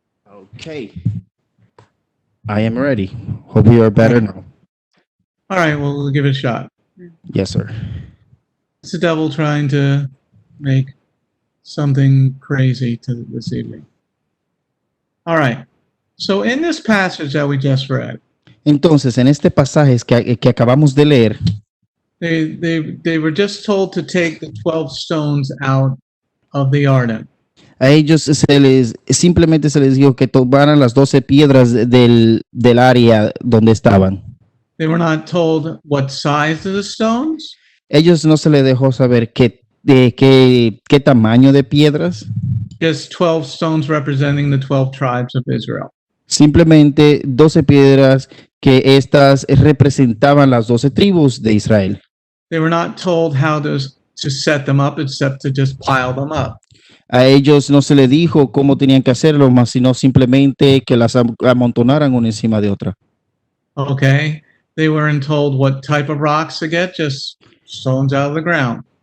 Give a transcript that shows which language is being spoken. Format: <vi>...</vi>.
<en>Okay. I am ready. Hope you are better now. All right, well, we'll give it a shot. Yes, sir. It's the devil trying to make something crazy to this evening. All right. So in this passage that we just read,</en> <es>Entonces, en este pasaje que acabamos de leer,</es> <en>they were just told to take the 12 stones out of the Arden.</en> <es>a ellos simplemente se les dijo que tomaran las 12 piedras del área donde estaban.</es> <en>They were not told what size of the stones.</en> <es>Ellos no se les dejó saber qué tamaño de piedras,</es> <en>Just 12 stones representing the 12 tribes of Israel.</en> <es>simplemente 12 piedras que estas representaban las 12 tribus de Israel.</es> <en>They were not told how to set them up except to just pile them up.</en> <es>A ellos no se les dijo cómo tenían que hacerlo, más sino simplemente que las amontonaran una encima de otra.</es> <en>Okay. They weren't told what type of rocks to get, just stones out of the ground.</en>